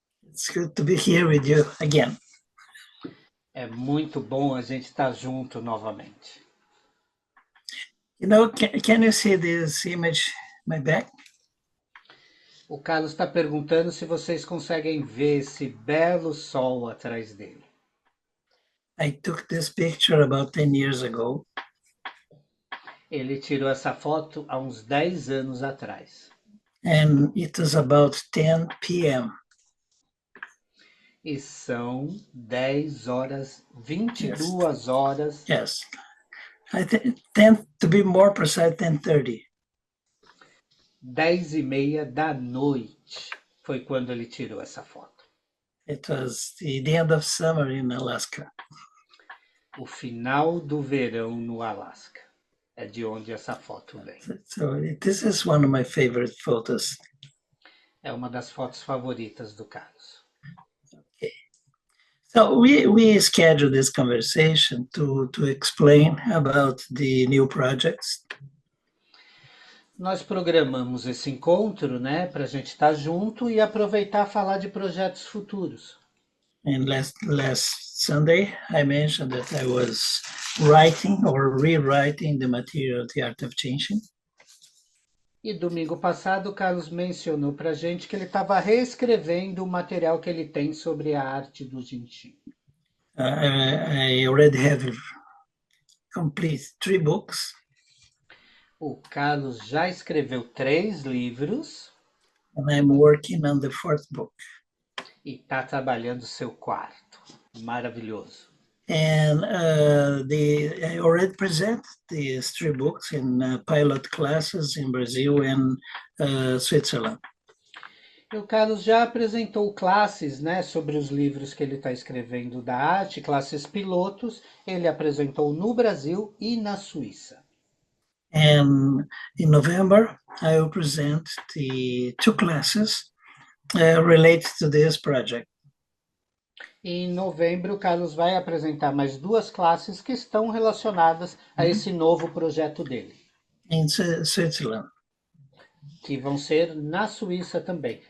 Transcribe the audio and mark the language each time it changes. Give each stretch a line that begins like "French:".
English: It's good to be here with you again.
Portuguese: É muito bom a gente estar junto novamente.
English: Can you see this image, my back?
Portuguese: O Carlos está perguntando se vocês conseguem ver esse belo sol atrás dele.
English: I took this picture about 10 years ago.
Portuguese: Ele tirou essa foto há uns 10 anos atrás.
English: And it was about 10 p.m.
Portuguese: E são 10 horas, 22 horas.
English: Yes. I think 10, to be more precise, 10:30.
Portuguese: 10:30 da noite foi quando ele tirou essa foto.
English: It was the end of summer in Alaska.
Portuguese: O final do verão no Alasca. É de onde essa foto vem.
English: So this is one of my favorite photos.
Portuguese: É uma das fotos favoritas do Carlos.
English: Okay. So we scheduled this conversation to explain about the new projects.
Portuguese: Nós programamos esse encontro, né, para a gente estar junto e aproveitar falar de projetos futuros.
English: And last Sunday, I mentioned that I was writing or rewriting the material of The Art of Changing.
Portuguese: E domingo passado, o Carlos mencionou para a gente que ele estava reescrevendo o material que ele tem sobre a arte do Jinching.
English: I already have complete 3 books.
Portuguese: O Carlos já escreveu 3 livros.
English: And I'm working on the 4th book.
Portuguese: E está trabalhando seu 4º. Maravilhoso.
English: And I already present these 3 books in pilot classes in Brazil and Switzerland.
Portuguese: E o Carlos já apresentou classes, né, sobre os livros que ele está escrevendo da arte, classes pilotos. Ele apresentou no Brasil e na Suíça.
English: And in November, I will present the 2 classes related to this project.
Portuguese: E em novembro, o Carlos vai apresentar mais 2 classes que estão relacionadas a esse novo projeto dele.
English: In Switzerland.
Portuguese: Que vão ser na Suíça também.